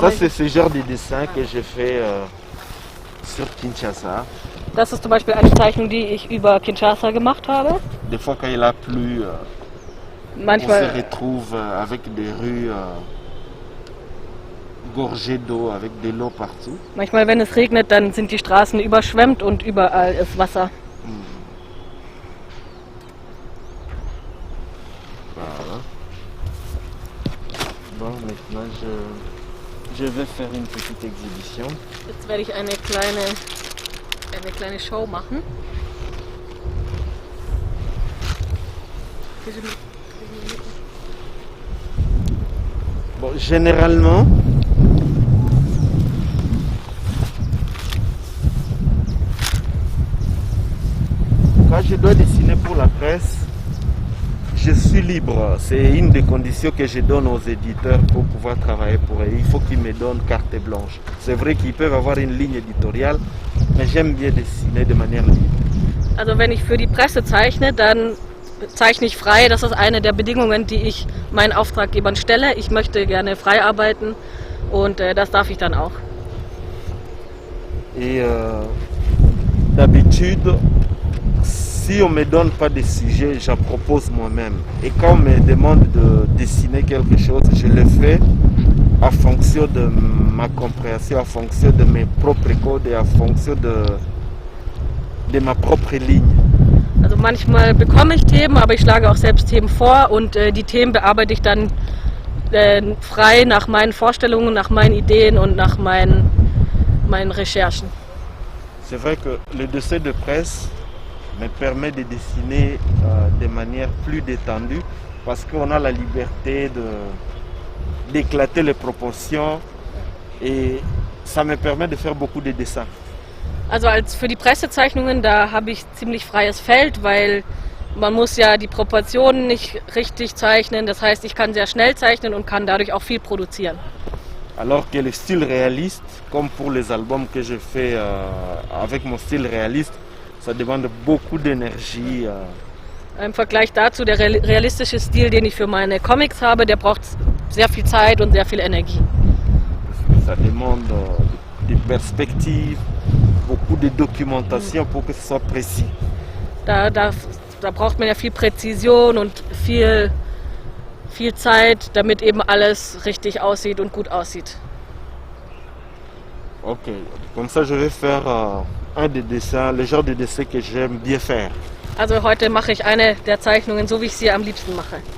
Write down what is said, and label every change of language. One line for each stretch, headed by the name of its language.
French: Ça, c'est ce genre de dessin que j'ai fait sur Kinshasa.
German: das ist zum Beispiel eine Zeichnung, die ich über Kinshasa gemacht habe.
French: Des fois, quand il a plu, on se
German: Manchmal,
French: retrouve avec des rues gorgées d'eau, avec de l'eau partout.
German: manchmal, wenn es regnet, dann sind die Straßen überschwemmt und überall ist Wasser.
French: Voilà. Bon, maintenant, je vais faire une petite exhibition.
German: Jetzt werde ich eine kleine Show machen.
French: Bon, généralement, quand je dois dessiner pour la presse, je suis libre. C'est une des conditions que je donne aux éditeurs pour pouvoir travailler pour eux. Il faut qu'ils me donnent carte blanche. C'est vrai qu'ils peuvent avoir une ligne éditoriale, mais j'aime bien dessiner de manière libre.
German: Also wenn ich für die Presse zeichne, dann zeichne ich frei. Das ist eine der Bedingungen, die ich meinen Auftraggebern stelle. Ich möchte gerne frei arbeiten und das darf ich dann auch.
French: Et d'habitude, si on ne me donne pas de sujet, j'en propose moi-même. Et quand on me demande de dessiner quelque chose, je le fais en fonction de ma compréhension, en fonction de mes propres codes et en fonction de ma propre ligne.
German: Also manchmal bekomme ich Themen, aber ich schlage auch selbst Themen vor und die Themen bearbeite ich dann frei nach meinen Vorstellungen, nach meinen Ideen und nach meinen Recherchen.
French: C'est vrai que le dessin de presse me permet de dessiner de manière plus détendue parce qu'on a la liberté d'éclater les proportions et ça me permet de faire beaucoup de dessins.
German: Also für die Pressezeichnungen, da habe ich ziemlich freies Feld, weil man muss ja die Proportionen nicht richtig zeichnen. Das heißt, ich kann sehr schnell zeichnen und kann dadurch auch viel produzieren.
French: Alors que le style réaliste, comme pour les albums que je fais avec mon style réaliste, ça demande beaucoup d'énergie.
German: Im Vergleich dazu, der realistische Stil, den ich für meine Comics habe, der braucht sehr viel Zeit und sehr viel Energie.
French: Ça demande des perspectives, beaucoup de documentation pour que ce soit précis.
German: Da braucht man ja viel Präzision und viel Zeit, damit eben alles richtig aussieht und gut aussieht.
French: Ok, comme ça je vais faire un des dessins, le genre de dessin que j'aime bien faire.
German: Also heute mache ich eine der Zeichnungen, so wie ich sie am liebsten mache.